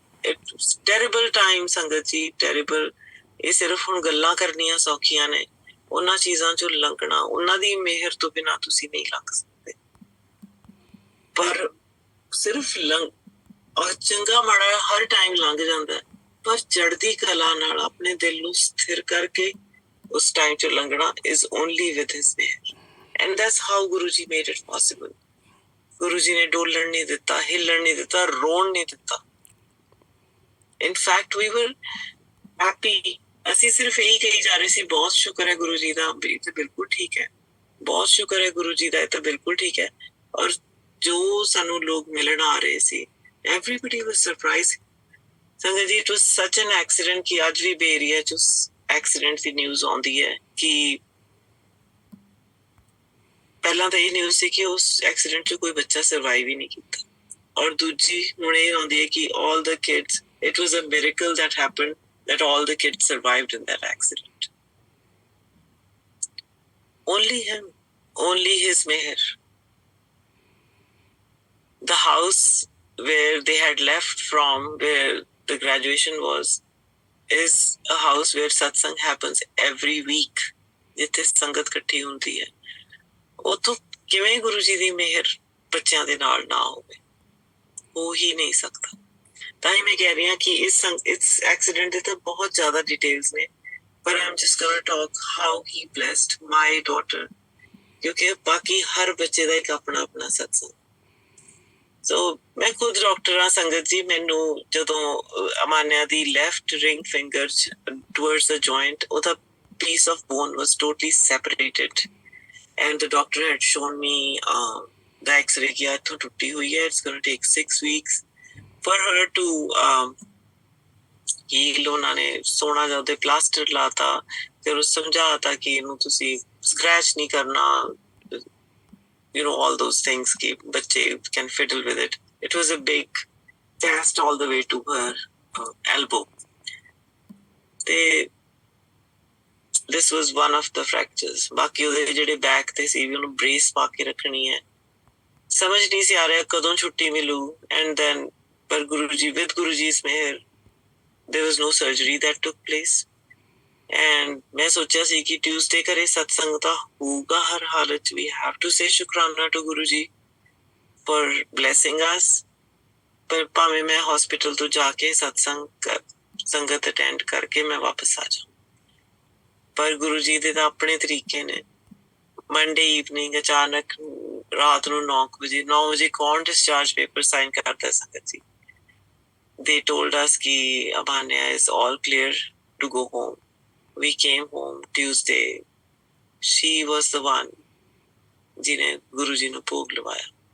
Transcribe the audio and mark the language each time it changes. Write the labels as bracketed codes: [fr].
[en] It's terrible time ਸੰਗਤ ਜੀ, terrible. [pa] ਇਹ ਸਿਰਫ ਹੁਣ ਗੱਲਾਂ ਕਰਨੀਆਂ ਸੌਖੀਆਂ ਨੇ, ਉਹਨਾਂ ਚੀਜ਼ਾਂ 'ਚੋਂ ਲੰਘਣਾ ਉਹਨਾਂ ਦੀ ਮਿਹਰ ਤੋਂ ਬਿਨਾਂ ਤੁਸੀਂ ਨਹੀਂ ਲੰਘ ਸਕਦੇ। ਪਰ ਸਿਰਫ ਔਰ ਚੰਗਾ ਮਾੜਾ ਹਰ ਟਾਈਮ ਲੰਘ ਜਾਂਦਾ, ਪਰ ਚੜ੍ਹਦੀ ਕਲਾ ਨਾਲ ਆਪਣੇ ਦਿਲ ਨੂੰ ਸਥਿਰ ਕਰਕੇ ਉਸ ਟਾਈਮ ਚ ਲੰਘਣਾ [en] is only with his meher. And that's how Guruji made it possible. [pa] Guru ji ਨੇ ਡੋਲਣ ਨਹੀਂ ਦਿੱਤਾ, ਹਿੱਲਣ ਨਹੀਂ ਦਿੱਤਾ, ਰੋਣ ਨਹੀਂ ਦਿੱਤਾ. [en] In fact, we were happy. [pa] ਅਸੀਂ ਸਿਰਫ ਇਹੀ ਕਹੀ ਜਾ ਰਹੇ ਸੀ, ਬਹੁਤ ਸ਼ੁਕਰ ਹੈ ਗੁਰੂ ਜੀ ਦਾ, ਇਹ ਤਾਂ ਬਿਲਕੁਲ ਠੀਕ ਹੈ, ਬਹੁਤ ਸ਼ੁਕਰ ਹੈ ਗੁਰੂ ਜੀ ਦਾ, ਇਹ ਤਾਂ ਬਿਲਕੁਲ ਠੀਕ ਹੈ. ਔਰ ਜੋ ਸਾਨੂੰ ਲੋਕ ਮਿਲਣ ਆ ਰਹੇ ਸੀ, [en] everybody was surprised. [pa] ਸੰਗਤ ਜੀ, [en] it was such an accident [pa] ਕਿ ਅੱਜ ਵੀ ਬੇ ਏਰੀਆ ਚ ਉਸ ਐਕਸੀਡੈਂਟ ਦੀ ਨਿਊਜ਼ ਆਉਂਦੀ ਹੈ ਕਿ ਪਹਿਲਾਂ ਤਾਂ ਇਹ ਨਿਊਜ਼ ਸੀ ਕਿ ਉਸ ਐਕਸੀਡੈਂਟ ਚ ਕੋਈ ਬੱਚਾ ਸਰਵਾਈਵ ਹੀ ਨਹੀਂ ਕੀਤਾ, ਔਰ ਦੂਜੀ ਹੁਣ ਇਹ ਆਉਂਦੀ ਹੈ ਕਿ [en] all the kids, it was a miracle that happened that all the kids survived in that accident. Only him, only his meher. The house where they had left from, where the graduation was, is a house where satsang happens every week. [pa] ਜਿੱਥੇ ਸੰਗਤ ਇਕੱਠੀ ਹੁੰਦੀ ਹੈ, ਉੱਥੋਂ ਕਿਵੇਂ ਗੁਰੂ ਜੀ ਦੀ ਮਿਹਰ ਬੱਚਿਆਂ ਦੇ ਨਾਲ ਨਾ ਹੋਵੇ, ਹੋ ਹੀ ਨਹੀਂ ਸਕਦਾ. ਤਾਂ ਹੀ ਮੈਂ ਕਹਿ ਰਹੀ ਹਾਂ ਕਿ ਇਸ ਐਕਸੀਡੈਂਟ ਦੇ ਤਾਂ ਬਹੁਤ ਜ਼ਿਆਦਾ ਡਿਟੇਲਸ ਨੇ, ਪਰ [en] I'm just gonna talk how he blessed my daughter, [pa] ਕਿਉਂਕਿ ਬਾਕੀ ਹਰ ਬੱਚੇ ਦਾ ਇੱਕ ਆਪਣਾ ਆਪਣਾ ਸਤਸੰਗ. ਸੋ ਮੈਂ ਖੁਦ ਡਾਕਟਰ ਹਾਂ ਸੰਗਤ ਜੀ. ਮੈਨੂੰ ਜਦੋਂ ਅਮਾਨਿਆ ਦੀ ਲੈਫਟ ਰਿੰਗ ਫਿੰਗਰ ਟੁਵਰਡਸ ਦ ਜੁਆਇੰਟ, ਉਹਦਾ [en] piece of bone was totally separated, and the doctor had shown me the x-ray [pa] ਕਿ ਇੱਥੋਂ ਟੁੱਟੀ ਹੋਈ ਹੈ, [en] it's going to take 6 weeks for her to heal. [pa] ਉਹਨਾਂ ਨੇ ਸੋਨਾ ਜਾਂ ਉਹਦੇ ਪਲਾਸਟਰ ਲਾਤਾ, ਫਿਰ ਉਹ ਸਮਝਾਤਾ ਕਿ ਇਹਨੂੰ ਤੁਸੀਂ ਸਕ੍ਰੈਚ ਨਹੀਂ ਕਰਨਾ, [en] you know, all those things [pa] ਕਿ ਬੱਚੇ [en] can fiddle with it. It was a big cast all the way to her elbow. ਤੇ this was one of the fractures. [pa] ਬਾਕੀ ਉਹਦੇ ਜਿਹੜੇ ਬੈਕ ਤੇ ਸੀ ਵੀ ਉਹਨੂੰ ਬ੍ਰੇਸ ਪਾ ਕੇ ਰੱਖਣੀ ਹੈ. ਸਮਝ ਨਹੀਂ ਸੀ ਆ ਰਿਹਾ ਕਦੋਂ ਛੁੱਟੀ ਮਿਲੂ. [en] And then [pa] ਪਰ Guru ji, [en] with Guru Ji's meher, there was no surgery that took place. [pa] And ਮੈਂ ਸੋਚਿਆ ਸੀ ਕਿ Tuesday ਘਰੇ ਸਤਸੰਗ ਤਾਂ ਹੋਊਗਾ ਹਰ ਹਾਲਤ ਚ. [en] We have to say Shukarana to Guru Ji for blessing us. [pa] ਪਰ ਭਾਵੇਂ ਮੈਂ hospital ਤੋਂ ਜਾ ਕੇ ਸਤਸੰਗ ਸੰਗਤ ਅਟੈਂਡ ਕਰਕੇ ਮੈਂ ਵਾਪਸ ਆ ਜਾਵਾਂ, ਪਰ ਗੁਰੂ ਜੀ ਦੇ ਤਾਂ ਆਪਣੇ ਤਰੀਕੇ ਨੇ. ਮੰਡੇ ਈਵਨਿੰਗ ਅਚਾਨਕ ਰਾਤ ਨੂੰ 9 ਵਜੇ ਕੌਣ ਡਿਸਚਾਰਜ ਪੇਪਰ ਸਾਈਨ ਕਰਦਾ ਸੰਗਤ ਜੀ? [en] They told us ਕਿ Abhanya is all clear to go home. We came home Tuesday. She was the one [pa] ਜਿਹਨੇ ਗੁਰੂ ਜੀ ਨੂੰ ਭੋਗ ਲਵਾਇਆ.